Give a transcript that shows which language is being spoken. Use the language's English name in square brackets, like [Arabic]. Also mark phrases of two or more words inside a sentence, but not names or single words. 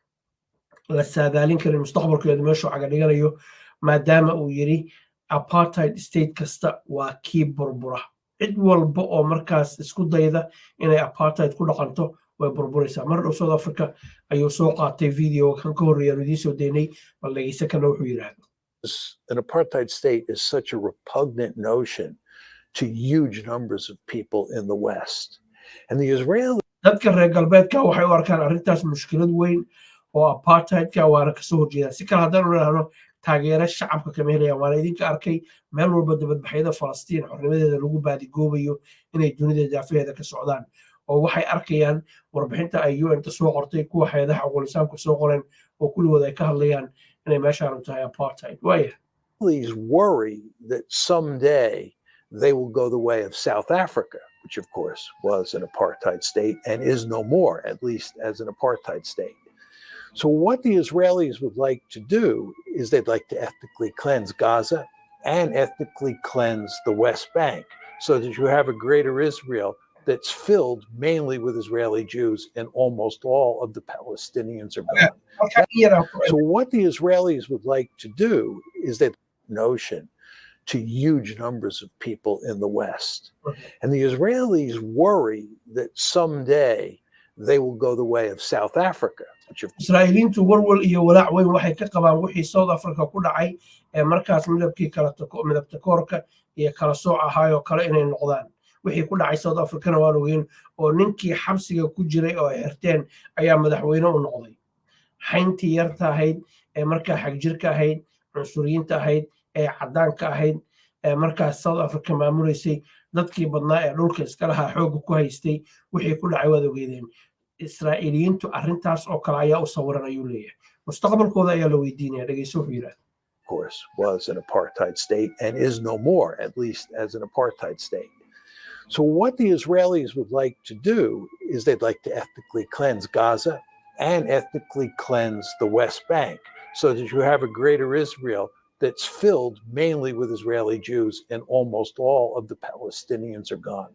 [Somali] la saadaalin karin mustaqbalkeedu meeshuu caga dhiganayo maadaama uu yiri [English] apartheid state [Somali] kasta waa kii burbura cid walba oo markaas isku dayda inay apartheid ku dhaqanto way burburaysaa mar dhow South Africa ayuu soo qaatay video kan ka horreeya idiin soo deynay bal dhageysa kana wuxuu yiraahdo [English] an apartheid state is such a repugnant notion to huge numbers of people in the West. And the Israelis [Somali] dadka reer galbeedka waxay u arkaan arrintaas mushkilad weyn oo apartheidka waana kasoo horjeeda si kale haddaan u idhaahno taageero shacabka kama helayaan waana idinka arkay meel walba dibadbaxyada Falastiin xornimadeeda lagu baadigoobayo inay dunida daafaheeda ka socdaan oo waxay arkayaan warbixinta ay UN soo qortay kuwa hay'adaha Guulaysanku soo qoreen oo kulligood ay ka hadlayaan inay meeshaan u tahay apartheid waaya [English] Israelis worry that someday they will go the way of South Africa, which of course was an apartheid state and is no more, at least as an apartheid state. So what the Israelis would like to do is they'd like to ethnically cleanse Gaza and ethnically cleanse the West Bank so that you have a greater Israel that's filled mainly with Israeli Jews and almost all of the Palestinians are gone. So what the Israelis would like to do is that notion to huge numbers of people in the West. And the Israelis worry that someday they will go the way of South Africa. [Somali] Israa'iiliintu walwal iyo walaac weyn waxay ka qabaan wixii South Africa ku dhacay ee markaas midabkii midabta koorka iyo kala sooc ahaayoo kale inay noqdaan wixii ku dhacay South Africana waan ogeyn oo ninkii xabsiga ku jiray oo xirteen ayaa madaxweyne u noqday xayntii yarta ahayd ee markaa xagjirka ahayd cunsuriyiinta ahayd ee cadaanka ahayd ee markaas South Africa maamulaysay dadkii badnaa ee dhulka iska lahaa xoog ku haystay wixii ku dhacay waad ogeydeen Israa'iiliyiintu arrintaas oo kale ayaa u sawiran ayuu leeyahay mustaqbalkooda ayaa la weydiinaya dhageyso wuxuu yiraahdaa [English] of course was an apartheid state and is no more, at least as an apartheid state. So what the Israelis would like to do is they'd like to ethnically cleanse Gaza and ethnically cleanse the West Bank so that you have a greater Israel that's filled mainly with Israeli Jews and almost all of the Palestinians are gone.